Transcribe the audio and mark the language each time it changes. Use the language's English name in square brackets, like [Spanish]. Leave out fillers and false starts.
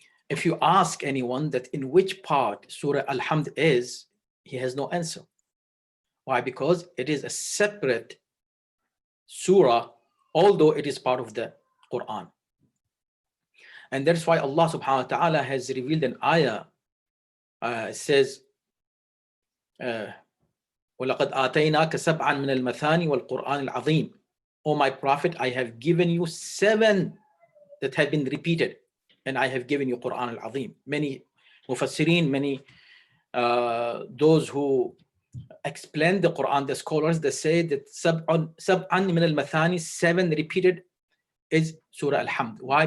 [English] If you ask anyone that in which part Surah Al Hamd is, he has no answer. Why? Because it is a separate surah, although it is part of the Quran. And that's why Allah subhanahu wa ta'ala has revealed an ayah. [Arabic] Says, وَلَقَدْ آتَيْنَاكَ سَبْعًا مِنَ الْمَثَانِ وَالْقُرْآنِ الْعَظِيمِ. [English] O my Prophet, I have given you 7 that have been repeated, and I have given you Quran al-Azim. Many mufassirin, many those who explain the Quran, the scholars, they say that [Arabic] سَبْعًا مِنَ الْمَثَانِ, [English] 7 repeated is Surah Al Hamd. Why?